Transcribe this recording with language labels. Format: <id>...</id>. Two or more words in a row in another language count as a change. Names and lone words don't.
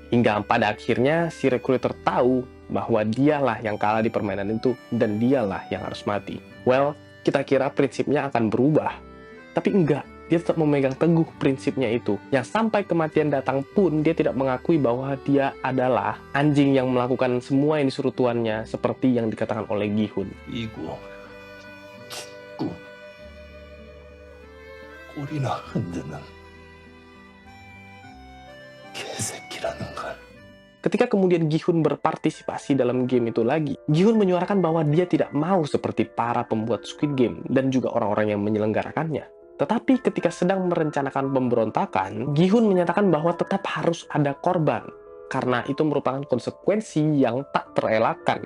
<id>Hingga pada akhirnya si recruiter tahu bahwa dialah yang kalah di permainan itu dan dialah yang harus mati. Well, kita kira prinsipnya akan berubah, tapi enggak. Dia tetap memegang teguh prinsipnya itu. Yang sampai kematian datang pun, dia tidak mengakui bahwa dia adalah anjing yang melakukan semua yang disuruh tuannya, seperti yang dikatakan oleh Gi-hun.</id> <ko>이고 고 꼬리나 흔드는 개새끼라는 걸.</ko> <id>Ketika kemudian Gi-hun berpartisipasi dalam game itu lagi, Gi-hun menyuarakan bahwa dia tidak mau seperti para pembuat Squid Game dan juga orang-orang yang menyelenggarakannya. Tetapi ketika sedang merencanakan pemberontakan, Gi-hun menyatakan bahwa tetap harus ada korban, karena itu merupakan konsekuensi yang tak terelakkan.</id>